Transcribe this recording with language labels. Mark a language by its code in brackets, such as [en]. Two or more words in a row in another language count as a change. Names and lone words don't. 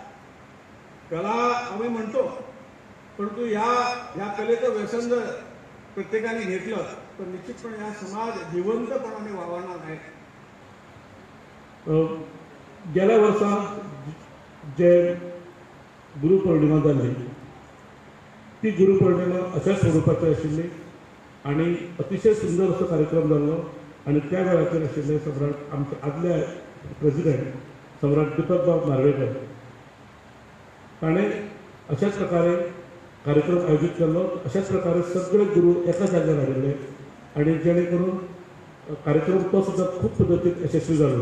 [mr] कला आम्ही म्हणतो परंतु या कलेचं व्यसन जर प्रत्येकाने घेतलं तर निश्चितपणे हा समाज जिवंतपणाने वावरणार नाही। [kok] गेल्या वर्षात जे गुरुपौर्णिमा जाली ती गुरुपौर्णिमा अशा स्वरूपाची आशिल्ली आणि अतिशय सुंदर असो कार्यक्रम जालो आणि त्या वेळाचेर आशिल्ले सम्राट आमचे आदले प्रेसिडेंट सम्राट दीपकबाब नार्वेकर ताणें अशाच प्रकारे कार्यक्रम आयोजित केलो। अशाच प्रकारे सगळे गुरु एका जाग्यार हाडिल्ले आणि जेणे करून कार्यक्रम तो सुद्धा खूप पद्धतीत यशस्वी जालो।